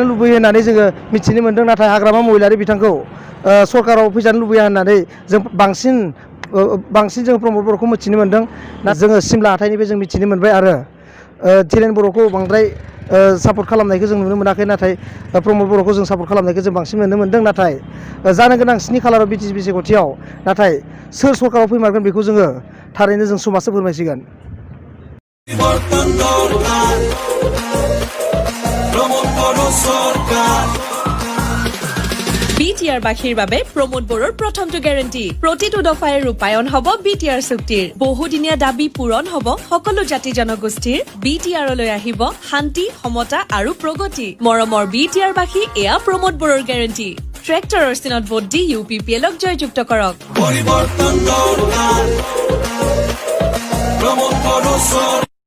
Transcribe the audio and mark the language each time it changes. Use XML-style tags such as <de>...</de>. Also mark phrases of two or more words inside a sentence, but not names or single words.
<brx>लुबैयो होननानै जोङो मिथिनो मोन्दों नाथाय हाग्रामा महिलारि बिथांखौ सरकाराव फैजानो लुबैया होननानै जों बांसिन जों प्रमद बर'खौ मिथिनो मोन्दों ना जोङो सिमला हाथाइनिफ्राय जों मिथिनो मोनबाय आरो धीरेन बर'खौ बांद्राय सापर्ट खालामनायखौ जों नुनो मोनाखै नाथाय प्रमद बर'खौ जों सापर्ट खालामनायखौ जों बांसिन नुनो मोन्दों नाथाय जानो गोनां 7 खालाराव बिटिसि बिसायख'थियाव नाथाय सोर सरकाराव फैमारगोन बेखौ जोङो थारैनो जों समाजसो फोरमायसिगोन</brx> <as>BTR বাখীৰ বাবে প্ৰমোদ বড়োৰ প্ৰথমটো গ্যাৰান্টি প্ৰতিটো দফাই ৰূপায়ণ হ'ব BTR চুক্তিৰ বহুদিনীয়া দাবী পূৰণ হ'ব সকলো জাতি জনগোষ্ঠীৰ BTR লৈ আহিব শান্তি সমতা আৰু প্ৰগতি মৰমৰ BTR বাখী এয়া প্ৰমোদ বড়োৰ গ্যাৰান্টি ট্ৰেক্টৰৰ চিনত ভোট দি UPPLক জয়যুক্ত কৰক পৰিৱৰ্তন দৰকাৰ প্ৰমোদ বড়ো</as>